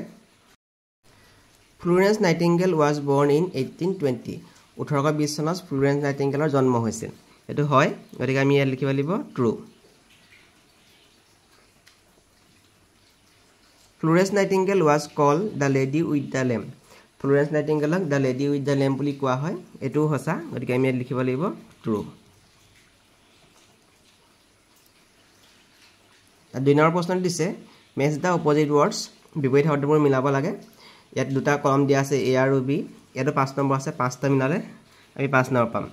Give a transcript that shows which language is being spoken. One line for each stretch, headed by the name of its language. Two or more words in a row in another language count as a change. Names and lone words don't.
English: Florence Nightingale was born in 1820.
Assamese: 1820 চনত ফ্লোৰেন্স নাইটিংগেলৰ জন্ম হৈছিল, এইটো হয়, গতিকে আমি ইয়াত লিখিব লাগিব ট্ৰু।
English: Florence Nightingale was called the lady with the lamp.
Assamese: ফ্লোৰেন্স নাইটিংগেলক
English: the lady with the lamp
Assamese: বুলি কোৱা হয়, এইটোও সঁচা, গতিকে আমি ইয়াত লিখিব লাগিব ট্ৰু। 2 নম্বৰ প্ৰশ্ন দিছে
English: match the opposite words,
Assamese: বিপৰীত শব্দবোৰ মিলাব লাগে। ইয়াত 2টা কলম দিয়া আছে এ আৰু বি, ইয়াতো 5 নম্বৰ আছে, 5টা মিলালে আমি 5 নম্বৰ পাম।